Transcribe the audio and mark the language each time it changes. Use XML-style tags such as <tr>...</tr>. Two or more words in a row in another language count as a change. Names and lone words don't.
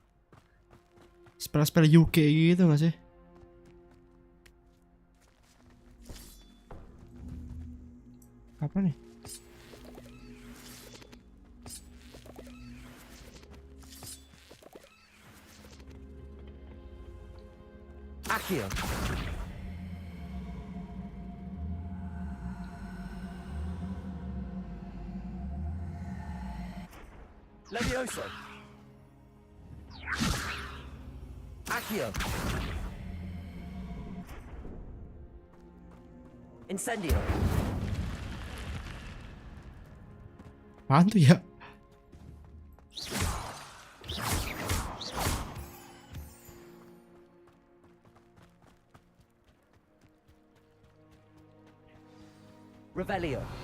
<id>Spell UK gitu gak sih? Apa nih? Accio. Levioso. Accio. Incendio. Apaan tuh ya? Revelio.</id>